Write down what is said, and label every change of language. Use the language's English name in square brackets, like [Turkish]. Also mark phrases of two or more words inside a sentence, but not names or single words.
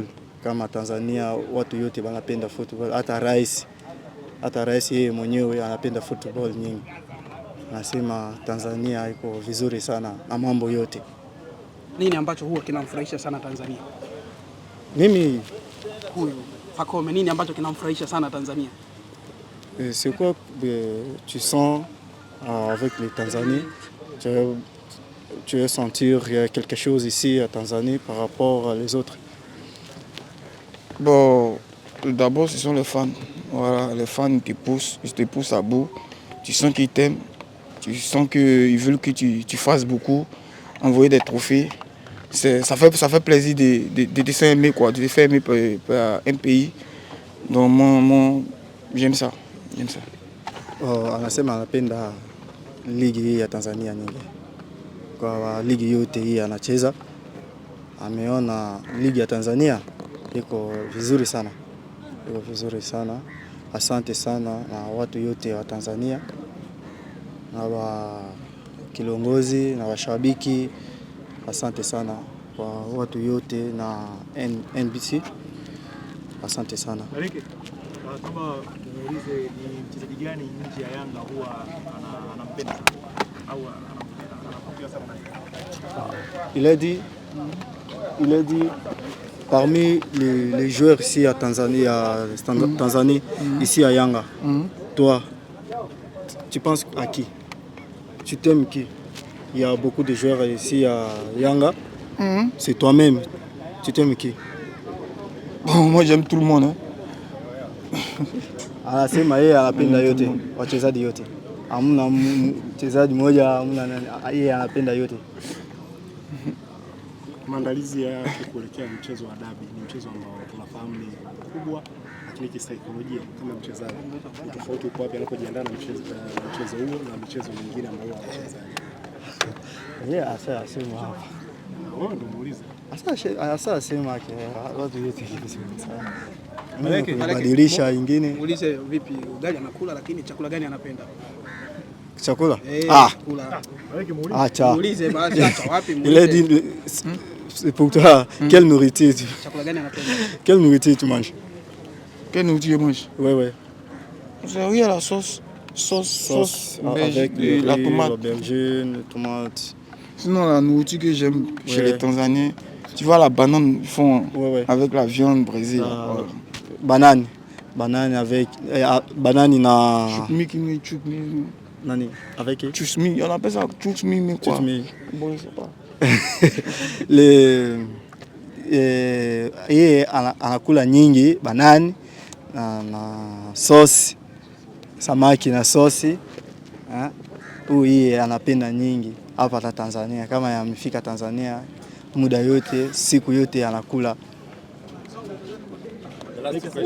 [Swahili] Kama Tanzania watu yote wanapenda football, hata rais yeye mwenyewe anapenda football nyingi. Nasema Tanzania iko vizuri sana na mambo yote. Nini ambacho huwa kinamfurahisha sana Tanzania? Mimi huyu Pacome, nini ambacho kinamfurahisha sana Tanzania? [French] C'est quoi tu sens avec les Tanzaniens? Tu veux sentir quelque chose ici à Tanzanie par rapport aux autres? Bon, d'abord, ce sont les fans. Voilà, les fans qui ils te poussent à bout. Tu sens qu'ils t'aiment. Tu sens qu'ils veulent que tu fasses beaucoup, envoyer des trophées. Ça fait plaisir de te faire aimer, quoi, de te faire aimer par un pays. Donc moi j'aime ça. [Swahili] Anasema anapenda ligi hii ya Tanzania nyingi. Kwa ligi yote hii anacheza. Ameona ligi ya Tanzania iko vizuri sana. Iko vizuri sana. Asante sana na watu yote wa Tanzania. Na kilongozi na washabiki. Asante sana kwa watu yote na NBC. Asante sana. Kama muulize ni mchezaji gani nje ya Yanga huwa anampenda au anampenda sana? [French] Il a dit parmi les joueurs ici à Tanzanie, ici à Yanga, toi, tu penses à qui? Tu t'aimes qui? Il y a beaucoup de joueurs ici à Yanga. C'est toi-même. Tu t'aimes qui? Bon, moi j'aime tout le monde. Hein. [Swahili] Anasema yeye anapenda yote, wachezaji yote. Hamna mchezaji mmoja, yeye anapenda yote. Maandalizi yake kuelekea mchezo wa dabi ni mchezo ambao tunafahamu ni kubwa, lakini kisaikolojia kama mchezaji ni tofauti uko wapi anapojiandaa na mchezo huo na michezo mingine ambayo anacheza. Yeye asema hapa. Wewe ndio muulize. Asema watu yote hivi sana. Badilisha ingine. Muulize vipi ugali anakula lakini chakula gani anapenda? Chakula? Chakula. Acha. Muulize basi acha wapi muulize. [French] Il a dit c'est pour toi quelle nourriture tu? [Swahili] Chakula gani anapenda? [French] Quelle nourriture tu manges? Quelle nourriture je mange? Ouais. C'est oui à la sauce avec la tomate. L'aubergine, tomate. Sinon la nourriture que j'aime chez les Tanzaniens, tu vois la banane ils font avec la viande brisée. Banane avec banane na chutmi. Nani avec chutmi, on appelle ça chutmi mais quoi? Chutmi. Bon, je sais pas. [Swahili] Yeye anakula nyingi banane na sauce samaki na sauce. Yeye anapenda nyingi hapa Tanzania. Kama yamefika Tanzania muda yote siku yote anakula.